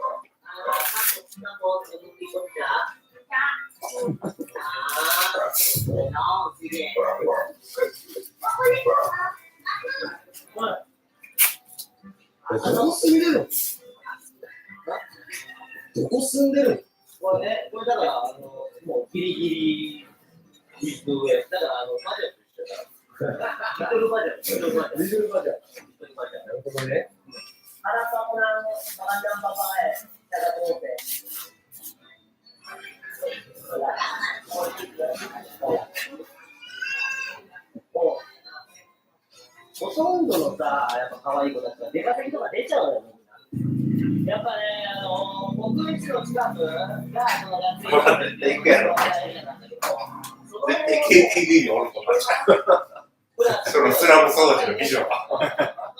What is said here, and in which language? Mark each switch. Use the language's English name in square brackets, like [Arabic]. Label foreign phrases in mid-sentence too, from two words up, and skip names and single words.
[Japanese] どこ住んでるの？どこ住んでるの？これね、これだから、もうギリギリ、上。だから、マジでリトルバジャー。リトルバジャー。リトルバジャー。リトルバジャー。なるほどね。 [Filipino] Harap ako ng magandang babae, taga-tope. Wala. [Japanese] ほとんどのさ、やっぱ可愛い子たちは出稼ぎとか出ちゃうのよ、みんな。やっぱね、国立の近くが、その安いこれ絶対行くやろ。絶対 KTV におるとかじゃん。そのスラム育ちの美女が。